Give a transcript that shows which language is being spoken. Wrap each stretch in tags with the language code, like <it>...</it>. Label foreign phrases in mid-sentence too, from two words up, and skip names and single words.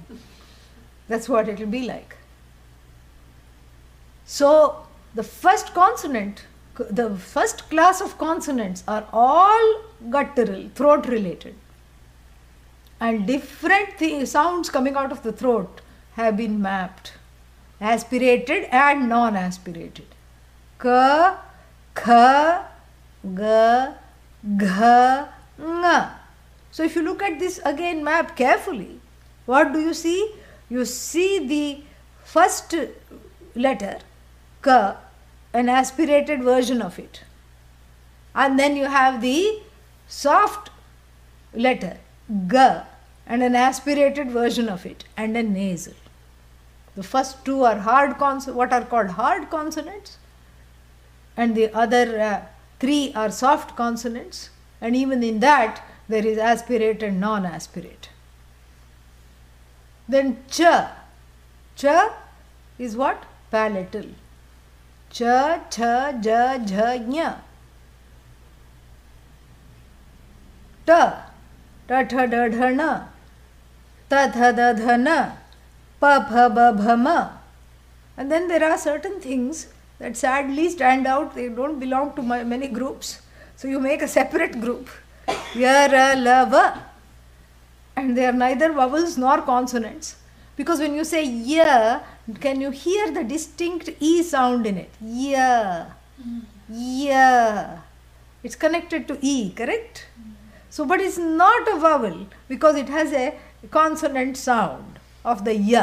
<en>That's what it will be like. So, the first consonant, the first class of consonants are all guttural, throat related. And different sounds coming out of the throat have been mapped. Aspirated and non-aspirated.</en> <sa>Ka, kha, ga, gha, nga.</sa> <en>So if you look at this again map carefully, what do you see? You see the first letter, ka, an aspirated version of it. And then you have the soft letter, ga, and an aspirated version of it, and a nasal. The first two are what are called hard consonants, and the other three are soft consonants, and even in that there is aspirate and non-aspirate. Then cha. Cha is what? Palatal.</en> <sa>Cha, cha, ja, jha, nya. Ta. Ta, tha, da, dha, na. Ta, tha, da, dha, na. Pa, pha, ba, bha, ma.</sa> <en>And then there are certain things that sadly stand out. They don't belong to many groups. So you make a separate group.</en> <sa>Ya, ra, la, va.</sa> <en>And they are neither vowels nor consonants. Because when you say ya, can you hear the distinct E sound in it?</en> <sa>Ya. Ya.</sa> <en>It's connected to E, correct? So, but it's not a vowel because it has a consonant sound of the ya.</en>